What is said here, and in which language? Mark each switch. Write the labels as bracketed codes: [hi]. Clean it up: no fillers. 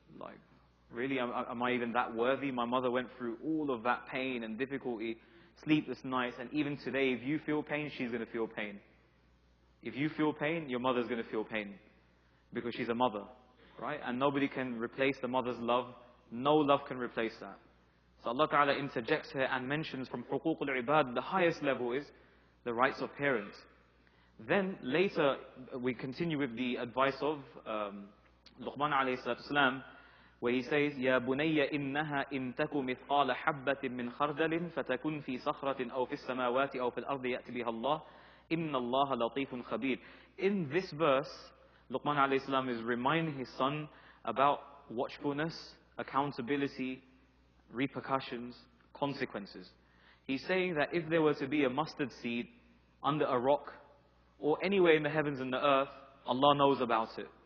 [en] Like, really? Am I even that worthy? My mother went through all of that pain and difficulty, sleepless nights, and even today, if you feel pain, she's going to feel pain. If you feel pain, your mother's going to feel pain. Because she's a mother, right? And nobody can replace the mother's love. No love can replace that. So Allah Ta'ala interjects here and mentions from huququl ibad, the highest level is the rights of parents. Then later we continue with the advice of Luqman alayhi salatu salam, where he says, [ar] يَا بُنَيَّ إِنَّهَا إِن تَكُ مِثْقَالَ حَبَّةٍ مِّنْ خَرْدَلٍ فَتَكُنْ فِي صَخْرَةٍ أَوْ فِي السَّمَاوَاتِ أَوْ فِي الْأَرْضِ يَأْتِ بِهَا اللَّهُ إِنَّ اللَّهَ لَطِيفٌ خَبِيرٌ. [en] In this verse, Luqman alayhi salam is reminding his son about watchfulness, accountability, repercussions, consequences. He's saying that if there were to be a mustard seed under a rock, or anywhere in the heavens and the earth, Allah knows about it.